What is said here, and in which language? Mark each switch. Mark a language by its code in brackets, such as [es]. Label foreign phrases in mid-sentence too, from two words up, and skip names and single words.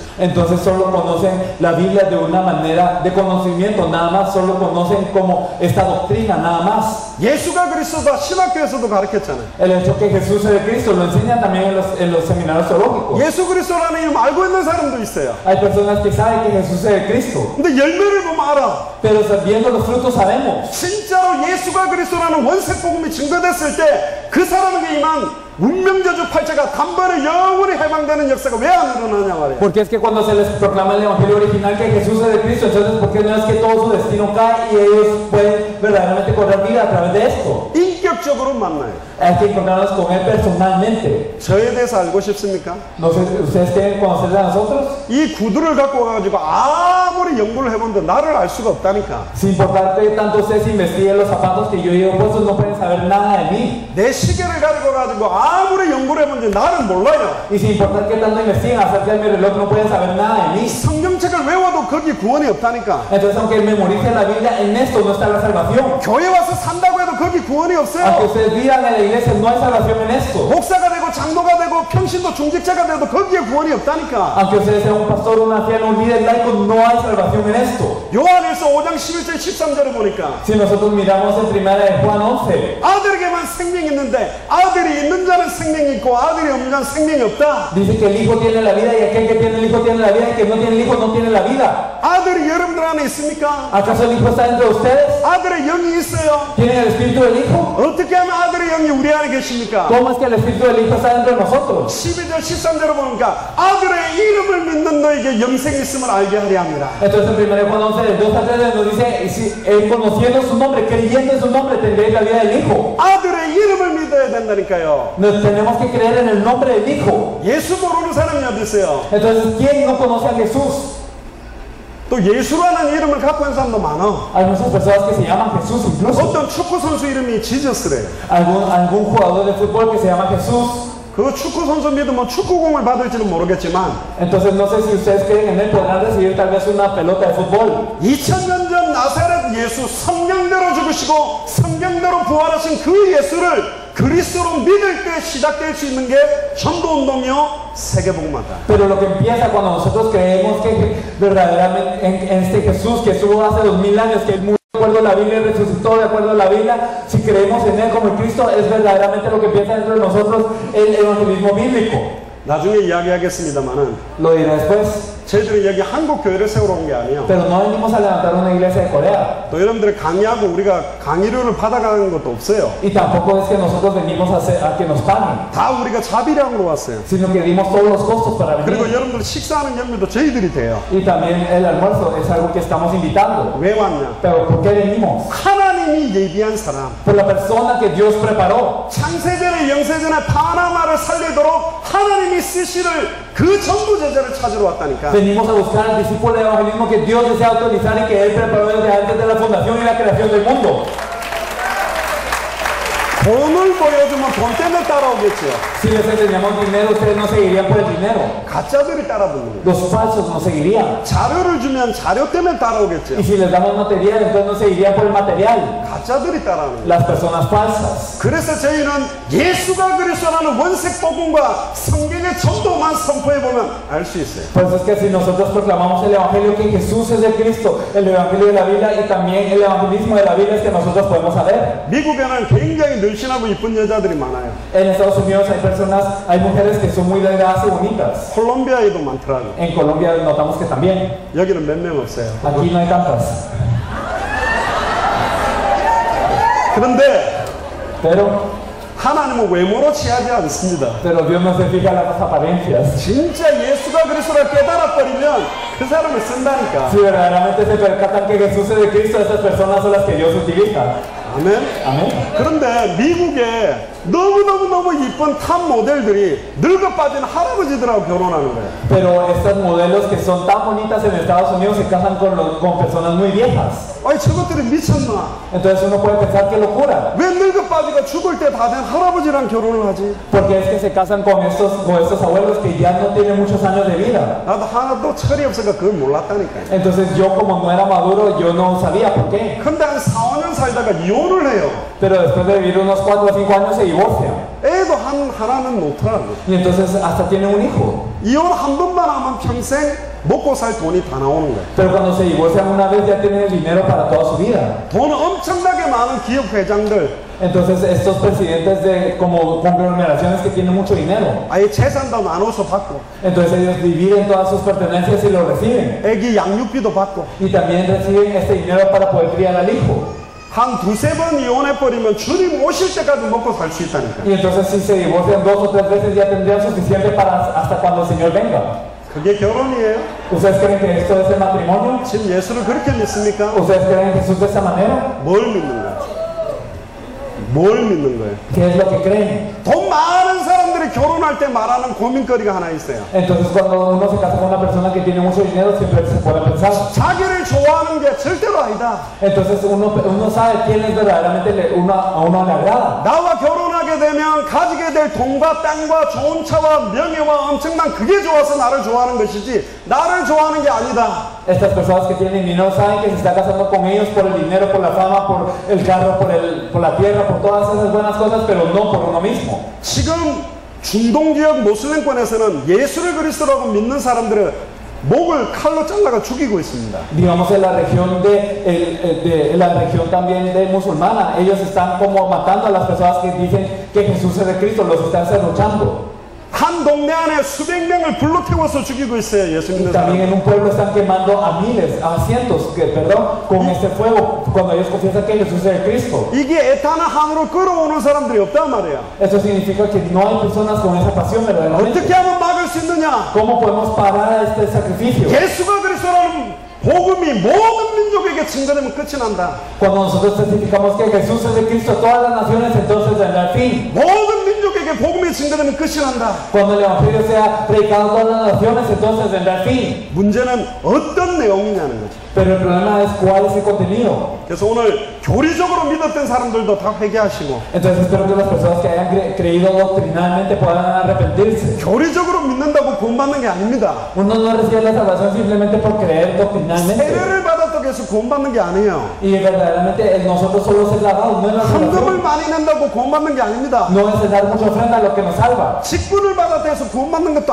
[es] Entonces solo conocen la Biblia de una manera de conocimiento, nada más, solo conocen como esta doctrina, nada más. [ko] 예수가 그리스도다 신학교에서도 가르쳤잖아요. [es] El hecho que Jesús es el Cristo lo enseñan también en los seminarios teológicos. [ko] 예수 그리스도라는 이름 알고 있는 사람도 있어요. [es] Hay personas que saben que Jesús es el Cristo, [ko] 근데 열매를 보면 알아. [es] pero viendo los frutos sabemos. [ko] 진짜로 예수가 그리스도라는 원색 복음이 증거됐을 때 그 사람에게 임한 운명저주 팔자가 단번에 영원히 해방되는 역사가 왜 안 일어나냐 말이야. [es] Porque es que cuando se les proclama el evangelio original que Jesús es el Cristo, entonces ¿por qué no es que todo su destino cae y ellos pueden verdaderamente correr vida a través de esto? [ko] 인격적으로 만나요. [es] Hay que encontrarnos con él personalmente. [ko] 저에 대해서 알고 싶습니까? [es] No sé, ¿ustedes quieren conocer de nosotros? [ko] 이 구두를 갖고 와가지고 아무리 연구를 해본데 나를 알 수가 없다니까. [es] Sin importarte tanto ustedes investiguen los zapatos que yo llevo puestos, no pueden saber nada de mí. [ko] 내 시계를 가지고 가지고 아무리 연구를 해본지 나를 몰라요. [es] Y sin importar que tanto investiguen acerca de mi reloj, no pueden saber nada de mí. [ko] 성경책을 외워도 거기 구원이 없다니까. [es] Entonces, aunque memorice la Biblia, en esto no está la salvación. [ko] 교회 와서 산다고 해도 거기 구원이 [es] Aunque [ko] 없어요. [es] ustedes digan en la iglesia, no hay salvación en esto. [ko] 목사가 되고 장로가 되고 평신도 중직자가 돼도 거기에 구원이 없다니까. [es] Aunque ustedes sean un pastor, un anciano, un líder laico, no hay salvación en esto. [ko] 요한일서 5장 11절 13절을 보니까 [es] Si nosotros miramos en primera de Juan 11, [ko] 아들에게만 생명이 있는데 아들이 있는 자는 생명이 있고 아들이 없는 자는 생명이 없다. [es] dice que el hijo tiene la vida y aquel que tiene el hijo tiene la vida y el que no tiene el hijo no tiene la vida. [ko] 아들이 여러분들 안에 있습니까? [es] ¿Acaso el hijo está entre ustedes? [ko] 아들의 영이 있어요. [es] ¿Tienen el espíritu del hijo? [ko] 어떻게 하면 아들의 영이 우리 안에 계십니까? [es] ¿Cómo es que el espíritu del hijo está dentro de nosotros? [ko] 12절 13절을 보니까 아들의 이름을 믿는 너에게 영생이 있음을 알게 하려 합니다. [es] Entonces en 1 Juan 11, del 2 al 3 nos dice, si, conociendo su nombre, creyendo en su nombre, tendréis la vida del hijo. [ko] 아들의 이름을 믿어야 된다니까요. [es] Nos tenemos que creer en el nombre del hijo. [ko] 예수 모르는 사람이 어디 있어요? [es] Entonces, ¿quién no conoce a Jesús? [ko] 또 예수라는 이름을 갖고 있는 사람도 많아. [es] Hay muchas personas que se llaman Jesús incluso. [ko] 어떤 축구 선수 이름이 지저스래요. [es] Algún jugador de fútbol que se llama Jesús. [ko] 그 축구 선수 믿으면 축구공을 받을지는 모르겠지만 [es] Entonces no sé si ustedes creen en él, podrán recibir tal vez una pelota de fútbol. [ko] 2000년 전 나사렛 예수 성경대로 죽으시고 성경대로 부활하신 그 예수를 그리스도로 믿을 때 시작될 수 있는 게 전도운동이요 세계복음화다. [es] Pero lo que empieza cuando nosotros creemos que verdaderamente en este Jesús que estuvo hace 2000 años, que él murió de acuerdo a la Biblia y resucitó de acuerdo a la Biblia, si creemos en él como el Cristo, es verdaderamente lo que empieza dentro de nosotros el evangelismo bíblico. [ko] 나중에 이야기하겠습니다만은 [es] Lo diré después. [ko] 저희들이 여기 한국 교회를 세우러 온 게 아니에요. [es] Pero no venimos a levantar una iglesia de Corea. [ko] 또 여러분들이 강의하고 우리가 강의료를 받아가는 것도 없어요. [es] Y tampoco es que nosotros venimos a que nos paguen, [ko] 다 우리가 자비량으로 왔어요. [es] sino que dimos todos los costos para [ko] 그리고 [es] venir. [ko] 여러분들 식사하는 연비도 저희들이 돼요. [es] Y también el almuerzo es algo que estamos invitando. [ko] 왜 왔냐? [es] Pero ¿por qué venimos? [ko] 하나님이 예비한 사람. [es] Por la persona que Dios preparó. [ko] 창세전에 영세전에 파나마를 살리도록 하나님이 쓰시를 그 전부 제자를 찾으러 왔다니까. [es] Venimos a buscar al discípulo de evangelismo que Dios desea autorizar y que Él preparó desde antes de la fundación y la creación del mundo. [ko] 돈을 보여주면 돈 때문에 따라오겠죠. [es] Si les enseñamos dinero, ustedes no seguirían por el dinero. [ko] 가짜들이 따라붙는 거예요. [es] Los falsos no seguirían. [ko] 자료를 주면 자료 때문에 따라오겠죠. [es] Y si les damos material, entonces no seguirían por el material. [ko] 가짜들이 따라오는 거예요. [es] Las personas falsas. [ko] 그래서 저희는 예수가 그리스도라는 원색 복음과 성경의 전도만 선포해 보면 알 수 있어요. [es] Por eso es que si nosotros proclamamos el evangelio que Jesús es el Cristo, el evangelio de la Biblia y también el evangelismo de la Biblia es que nosotros podemos saber. [ko] 미국에는 굉장히 늘씬하고 이쁜 여자들이 많아요. [es] En Estados Unidos hay personas, hay mujeres que son muy delgadas y bonitas. [ko] 콜롬비아에도 많더라고요. [es] En Colombia notamos que también. [ko] 여기는 몇 명 없어요. [es] Aquí no hay tantas. [ko] 그런데 [es] Pero [ko] 하나님은 외모로 취하지 않습니다. [es] Dios no se fija en las apariencias. [ko] 진짜 예수가 그리스도를 깨달아버리면 그 사람을 쓴다니까. [es] Si verdaderamente se percatan que Jesús es el Cristo, esas personas son las que Dios utiliza. [ko] 아멘. [es] Amén. [ko] 그런데 미국에 너무너무 이쁜 탑 모델들이 늙어 빠진 할아버지들하고 결혼하는 거예요. [es] Pero estas modelos que son tan bonitas en Estados Unidos se casan con personas muy viejas. [ko] 아니 저것들이 미쳤나? [es] Entonces uno puede pensar que locura. [ko] 왜 늙어 빠지고 죽을 때 다 된 할아버지랑 결혼을 하지? [es] Porque es que se casan con estos abuelos que ya no tienen muchos años de vida. [ko] 나도 하나도 철이 없으니까 그걸 몰랐다니까요. [es] Entonces yo como no era maduro, yo no sabía por qué. [ko] 근데 한 4, 5년 살다가 이혼을 해요. [es] Pero después de vivir unos 4 o 5 años se divorcian. [ko] 애도 하나는 놓더라고요. [es] Y entonces hasta tienen un hijo. [ko] 이혼 한 번만 하면 평생 먹고 살 돈이 다 나오는 거예요. [es] Pero cuando se divorcian una vez ya tienen el dinero para toda su vida. [ko] 돈 엄청나게 많은 기업 회장들 [es] Entonces estos presidentes de como conglomeraciones que tienen mucho dinero. [ko] 아예 재산도 나눠서 받고 [es] Entonces ellos dividen todas sus pertenencias y lo reciben. [ko] 애기 양육비도 받고 [es] Y también reciben este dinero para poder criar al hijo. [ko] 한 2, 3번 이혼해버리면 주님 오실 때까지 먹고 살 수 있다니까. [es] Y entonces si se divorcian 2 o 3 veces ya tendrían suficiente para hasta cuando el Señor venga. [ko] 그게 결혼이에요? [es] ¿Ustedes creen que esto es el matrimonio? [ko] 지금 예수를 그렇게 믿습니까? [es] ¿Ustedes creen en Jesús de esa manera? [ko] 뭘 믿는 거예요? 뭘 믿는 거예요? [es] ¿Qué es lo que creen? [ko] 돈 많은 사람들이 결혼할 때 말하는 고민거리가 하나 있어요. [es] Entonces cuando uno se casa con una persona que tiene mucho dinero siempre se puede pensar. [ko] 자기를 좋아하는 게 절대로 아니다. [es] Entonces uno sabe quién es verdaderamente a uno le agrada. [ko] 나와 결혼하게 되면 가지게 될 돈과 땅과 좋은 차와 명예와 엄청난 그게 좋아서 나를 좋아하는 것이지 나를 좋아하는 게 아니다. [es] Estas personas que tienen dinero saben que se está casando con ellos por el dinero, por la fama, por el carro, por la tierra, por todas esas buenas cosas, pero no por uno mismo. [ko] 지금 중동 지역 모슬렘권에서는 예수를 그리스도라고 믿는 사람들을 목을 칼로 잘라가 죽이고 있습니다. [es] Digamos en la región la región también de musulmana, ellos están como matando a las personas que dicen que Jesús es de Cristo, los están serruchando. [ko] 한 동네 안에 수백 명을 불로 태워서 죽이고 있어요. 예수 믿는 [es] También en [ko] 사람. [es] un pueblo están quemando a miles, a cientos, con este fuego, cuando ellos confiesan que Jesús es el Cristo. [ko] 이게 에탄을 한으로 끌어오는 사람들이 없단 말이야. [es] Eso significa que no hay personas con esa pasión verdaderamente. [ko] 어떻게 하면 막을 수 있느냐? [es] ¿Cómo podemos parar a este sacrificio? [ko] 예수가 그리스도라는 복음이 모든 민족에게 증거되면 끝이 난다. [es] Cuando nosotros testificamos que Jesús es de Cristo a todas las naciones, entonces vendrá el fin. [ko] 모든 민족에게 복음이 증거되면 끝이 난다. [es] Cuando el Evangelio sea predicado a todas las naciones, entonces vendrá el fin. [ko] 문제는 어떤 내용이냐는 거죠. [es] Pero el problema es cuál es el contenido. [ko] 그래서 오늘 교리적으로 믿었던 사람들도 다 회개하시고 [es] Entonces espero que las personas que hayan creído doctrinalmente puedan arrepentirse. [ko] 교리적으로 믿는다고 구원받는 게 아닙니다. [es] Uno no recibe la salvación simplemente por creer doctrinalmente. [ko] 세례를 받았다고 해서 구원받는 게 아니에요. [es] Y verdaderamente nosotros solo ser lavados, no es la [ko] 헌금을 [es] salvación. [ko] 많이 낸다고 구원받는 게 아닙니다. [es] No es el dar mucha ofrenda lo que nos salva. [ko] 직분을 받았다고 해서 구원받는 것도